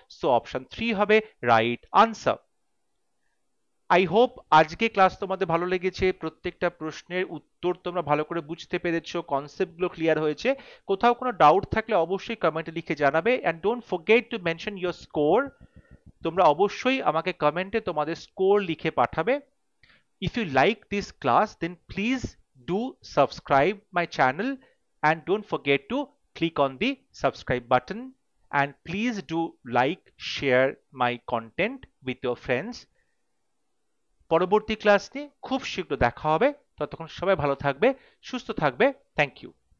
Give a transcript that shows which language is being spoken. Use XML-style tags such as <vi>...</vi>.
<bn>So option 3 হবে right answer. I hope আজকে class তোমাদের ভালো লেগেছে, প্রত্যেকটা প্রশ্নের উত্তর তোমরা ভালো করে বুঝতে পেরেছো, কনসেপ্টগুলো ক্লিয়ার হয়েছে। কোথাও কোনো ডাউট থাকলে অবশ্যই কমেন্টে লিখে জানাবে,</bn> <en>And don't forget to mention your score.</en> <bn>তোমরা অবশ্যই আমাকে কমেন্টে তোমাদের স্কোর লিখে পাঠাবে।</bn> <en>If you like this class, then please do subscribe my channel and don't forget to click on the subscribe button, and please do like, share my content with your friends.</en> <bn>পরবর্তী class নিয়ে খুব শীঘ্র দেখা হবে। ততক্ষণ সবাই ভালো থাকবে, সুস্থ থাকবে। Thank you.</bn>